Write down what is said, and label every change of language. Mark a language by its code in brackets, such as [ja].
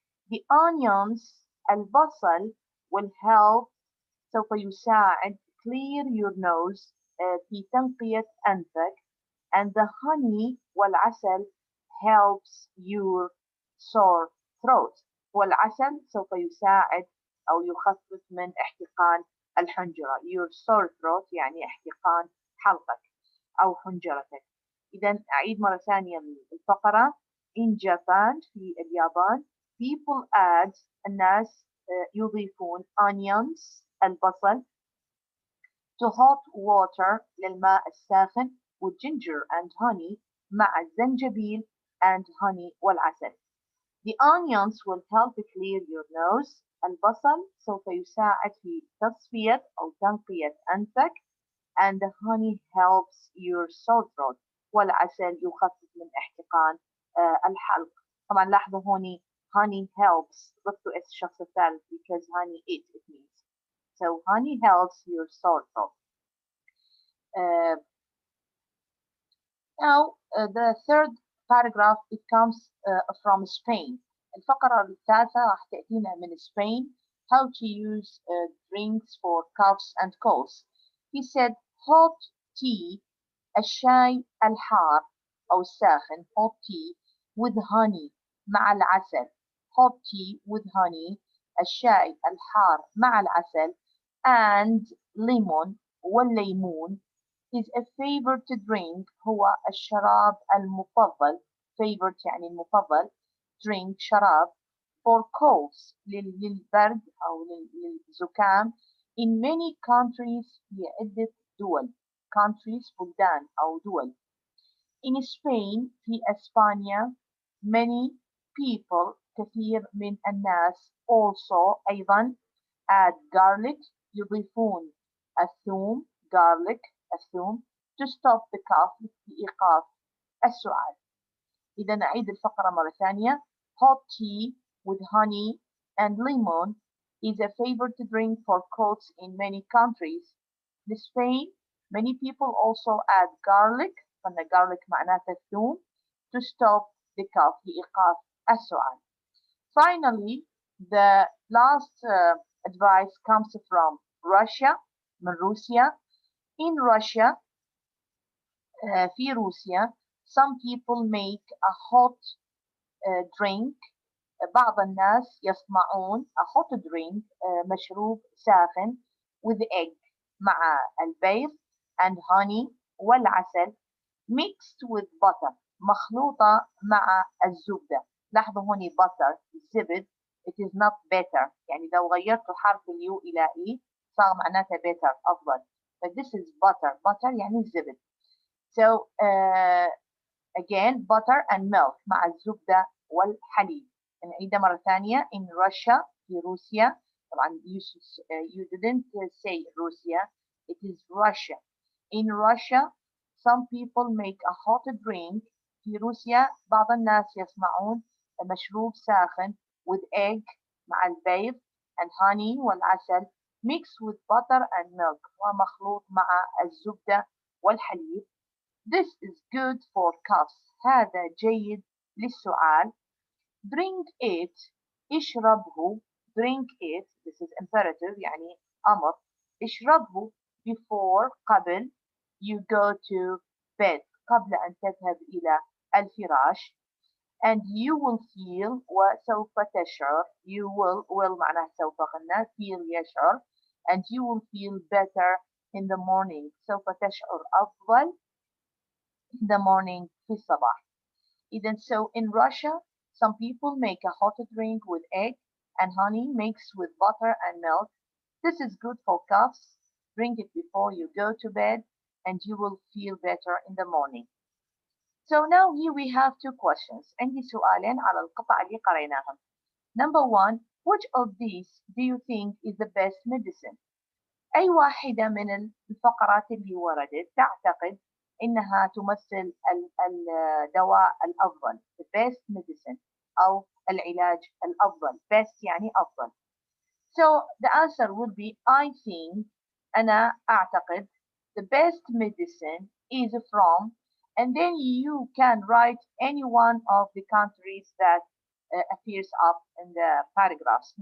[en] The onions [ar] البصل [en] will help [ar] سوف يساعد [en] clear your nose [ar] في تنقية أنفك [en] and the honey [ar] والعسل [en] helps your sore throat. [ar] والعسل سوف يساعد أو يخفف من احتقان الحنجرة. [en] your sore throat [ar] يعني احتقان حلقك أو حنجرتك. إذا أعيد مرة ثانية الفقرة. in Japan في اليابان people add الناس يضيفون onions البصل to hot water للماء الساخن with ginger and honey مع الزنجبيل and honey والعسل. [en] The onions will help clear your nose. [ar] البصل سوف يساعد في تصفية أو تنقية أنفك [en] and the honey helps your sore throat. [ar] والعسل يخفف من احتقان الحلق. طبعا لاحظوا هوني [en] honey helps [ar] ضفتوا اس الشخص الثالث [en] because honey it means. So honey helps your sore throat. Now the third paragraph it comes from Spain. [ar] الفقرة الثالثة راح تأتينا من Spain. [en] How to use drinks for coughs and colds. He said hot tea [ar] الشاي الحار أو الساخن [en] hot tea with honey [ar] مع العسل. [en] hot tea with honey [ar] الشاي الحار مع العسل [en] and lemon [ar] والليمون [en] is a favorite drink [ar] هو الشراب المفضل. favorite يعني المفضل. drink شراب [en] for colds [ar] للبرد أو للزكام [en] in many countries [ar] في عدة دول. countries بلدان أو دول. [en] in Spain [ar] في إسبانيا [en] many people [ar] كثير من الناس [en] also أيضا add garlic [ar] يضيفون الثوم [en] garlic الثوم to stop the cough [ar] لإيقاف السعال. إذا نعيد الفقرة مرة ثانية. [en] hot tea with honey and lemon is a favorite drink for colds in many countries. In Spain, many people also add garlic, [ar] قلنا garlic معناته الثوم, [en] to stop the cough [ar] لإيقاف السعال. [en] Finally, the last advice comes from Russia, [ar] من روسيا. [en] In Russia, [ar] في روسيا, [en] some people make a hot drink. [ar] بعض الناس يصنعون [en] a hot drink [ar] مشروب ساخن [en] with egg [ar] مع البيض [en] and honey [ar] والعسل [en] mixed with butter [ar] مخلوطة مع الزبدة. لاحظوا هوني butter الزبد [en] it is not better [ar] يعني لو غيرت حرف اليو إلى E صار معناته better أفضل. [en] but this is butter [ar] يعني الزبد. [en] so again butter and milk [ar] مع الزبدة والحليب. نعيدها مرة ثانية. [en] in Russia [ar] في روسيا [en] طبعا you didn't say Russia, it is Russia. In Russia some people make a hot drink. [ar] في روسيا بعض الناس يصنعون مشروب ساخن [en] with egg [ar] مع البيض [en] and honey [ar] والعسل [en] mixed with butter and milk [ar] ومخلوط مع الزبدة والحليب. [en] This is good for coughs. [ar] هذا جيد للسعال. [en] Drink it. اشربه. Drink it. This is imperative [ar] يعني أمر. اشربه [en] before قبل you go to bed. [ar] قبل أن تذهب إلى الفراش. [en] And you will feel [ar] وسوف تشعر. [en] You will [ar] معناه سوف قلنا feel يشعر. [en] And you will feel better in the morning. [ar] سوف تشعر أفضل [en] in the morning [ar] في الصباح. [en] Even so in Russia some people make a hot drink with egg and honey mixed with butter and milk. This is good for coughs. Drink it before you go to bed and you will feel better in the morning. So now here we have two questions. [ar] عندي سؤالين على القطع اللي قريناهم. [en] Number one, which of these do you think is the best medicine? [ar] أي واحدة من الفقرات اللي وردت تعتقد إنها تمثل الدواء الأفضل [en] the best medicine [ar] أو العلاج الأفضل best يعني أفضل. [en] So the answer would be I think [ar] أنا أعتقد [en] the best medicine is from and then you can write any one of the countries that appears up in the paragraphs.